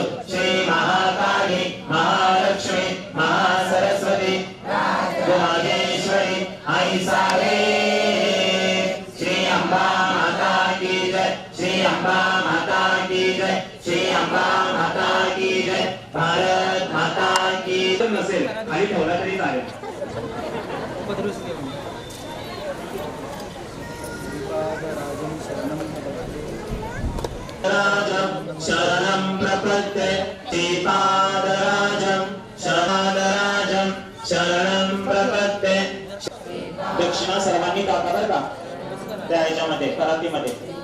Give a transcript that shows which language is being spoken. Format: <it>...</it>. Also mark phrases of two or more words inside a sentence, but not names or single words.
<hi>श्री महाकाली महालक्ष्मी महासरस्वती राजेश्वरी आई सारे श्री अंबा माता की जय श्री अंबा माता की जय श्री अंबा माता की जय भारत माता की</hi> <mr>नसेल खाली ठेवला तरी चालेल</mr> <sa>राजं शरणं प्रपद्ये श्रीपादराजं शरणं प्रपद्ये</sa> <mr>दक्षिणा सर्वांनी टाका बरं का त्या ह्याच्यामध्ये करातीमध्ये</mr>